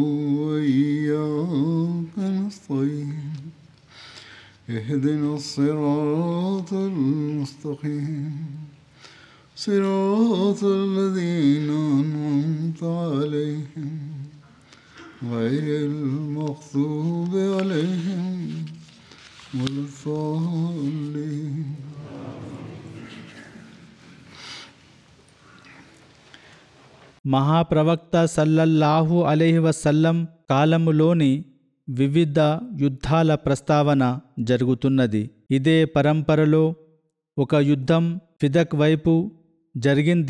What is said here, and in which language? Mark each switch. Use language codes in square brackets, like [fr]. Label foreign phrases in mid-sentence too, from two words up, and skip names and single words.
[ar] وإياك نستعين اهدنا الصراط المستقيم صراط الذين أنعمت عليهم غير المغضوب عليهم ولا الضالين. [te] మహాప్రవక్త [ar] صلى الله عليه وسلم [te] కాలములోని వివిధ యుద్ధాల ప్రస్తావన జరుగుతున్నది. ఇదే పరంపరలో ఒక యుద్ధం ఫిదక్ వైపు జరిగింది.